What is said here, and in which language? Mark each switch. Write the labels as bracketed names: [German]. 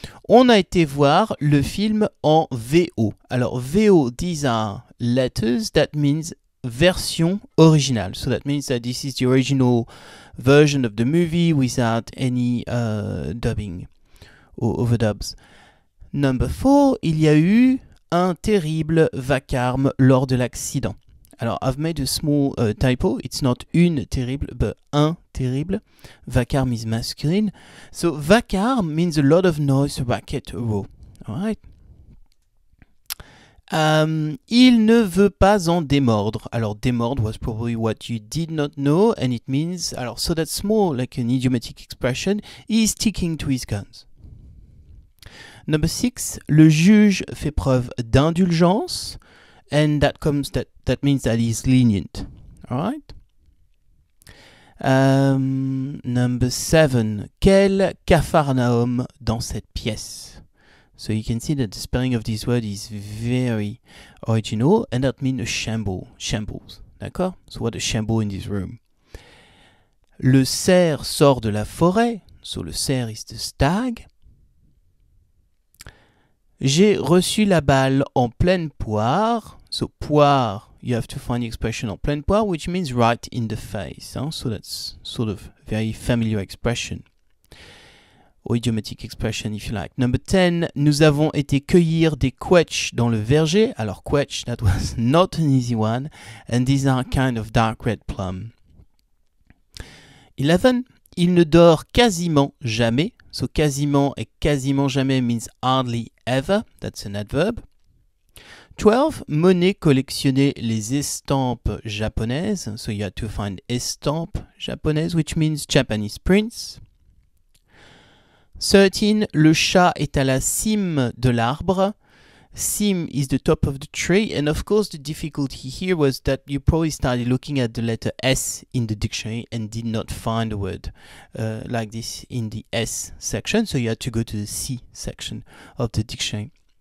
[French] On a été voir le film en VO. [English] Alors VO, these are letters, that means [French] version originale. [English] So that means that this is the original version of the movie without any dubbing or overdubs. Number 4, [French] il y a eu un terrible vacarme lors de l'accident. [English] Alors, I've made a small typo. It's not [French] une terrible, [English] but [French] un terrible. [English] Vacarme is masculine. So, vacarme means a lot of noise, racket, row. Alright. [French] Il ne veut pas en démordre. [English] Alors, démordre was probably what you did not know, and it means, alors, so that's more like an idiomatic expression. He is sticking to his guns. Number 6, [French] le juge fait preuve d'indulgence. [English] And that means that he's lenient. All right. Number 7. [French] Quel capharnaüm dans cette pièce. [English] So you can see that the spelling of this word is very original, and that means a shambles. [French] D'accord? [English] So what a shambles in this room. [French] Le cerf sort de la forêt. [English] So le cerf is the stag. [French] J'ai reçu la balle en pleine poire. [English] So poire, you have to find the expression [French] en pleine poire, [English] which means right in the face. [French] Hein? [English] So that's sort of very familiar expression. Or idiomatic expression if you like. Number 10, [French] nous avons été cueillir des quetch dans le verger. [English] Alors quetch, that was not an easy one. And these are kind of dark red plum. 11, [French] il ne dort quasiment jamais. [English] So [French] quasiment et quasiment jamais [English] means hardly ever. That's an adverb. [French] 12, Monet collectionnait les estampes japonaises. [English] So you have to find [French] estampes japonaises, [English] which means Japanese prints. [French] 13, le chat est à la cime de l'arbre. [English] Cime is the top of the tree, and of course the difficulty here was that you probably started looking at the letter S in the dictionary and did not find a word like this in the S section, so you had to go to the C section of the dictionary.